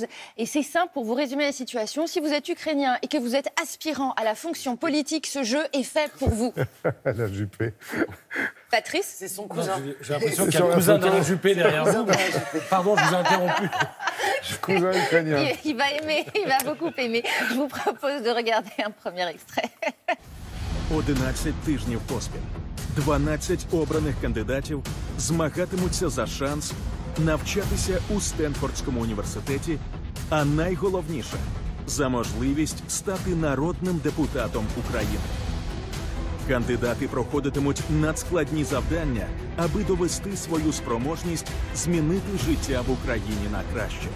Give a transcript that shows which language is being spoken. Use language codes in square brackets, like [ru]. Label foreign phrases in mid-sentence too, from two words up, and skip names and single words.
[fr] Et c'est simple pour vous résumer la situation. Si vous êtes ukrainien et que vous êtes aspirant à la fonction politique, ce jeu est fait pour vous. La Juppé. Patrice ? C'est son cousin. J'ai l'impression qu'il y a le cousin d'Alain Juppé derrière vous. Pardon, je vous ai interrompu. Cousin ukrainien. Il va aimer, il va beaucoup aimer. Je vous propose de regarder un premier extrait. [uk] 11 тижнів поспіль. 12 обраних кандидатів змагатимуться за шанс навчатися у Стенфордському університеті, а найголовніше – за можливість стати народним депутатом України. Кандидати проходитимуть надскладні завдання, аби довести свою спроможність змінити життя в Україні на краще.